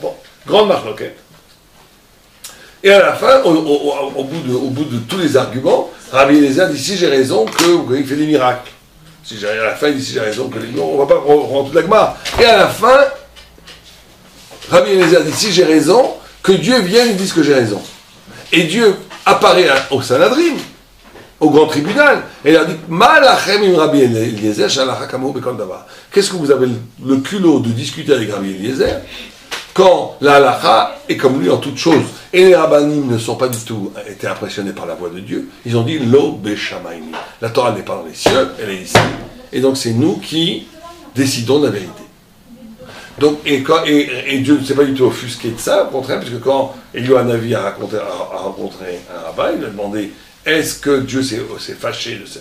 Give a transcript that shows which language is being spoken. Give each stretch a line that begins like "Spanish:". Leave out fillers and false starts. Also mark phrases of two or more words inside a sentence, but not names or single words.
French: Bon, grande marloquette. Et à la fin, au bout de tous les arguments, Rabbi Eliezer dit, si j'ai raison, qu'il fait des miracles. À la fin, il dit, si j'ai raison, que les... On ne va pas rendre toute la Gemara. Et à la fin, Rabbi Eliezer dit, si j'ai raison, que Dieu vienne et dise que j'ai raison. Et Dieu apparaît au Sanhadrin, au grand tribunal, et il a dit,
Hebrew: מה לכם עם רבי אליעזר, שהלכה כמותו בכל דבר.
French: Qu'est-ce que vous avez le culot de discuter avec Rabbi Eliezer quand la halacha est comme lui en toute chose? Et les rabbanim ne sont pas du tout été impressionnés par la voix de Dieu. Ils ont dit,
Hebrew: לא בשמים.
French: La Torah n'est pas dans les cieux, elle est ici. Et donc c'est nous qui décidons de la vérité. Donc, et Dieu ne s'est pas du tout offusqué de ça, au contraire, puisque quand Eliyahu Hanavi a rencontré un rabbin, il lui a demandé, est-ce que Dieu s'est fâché de ça?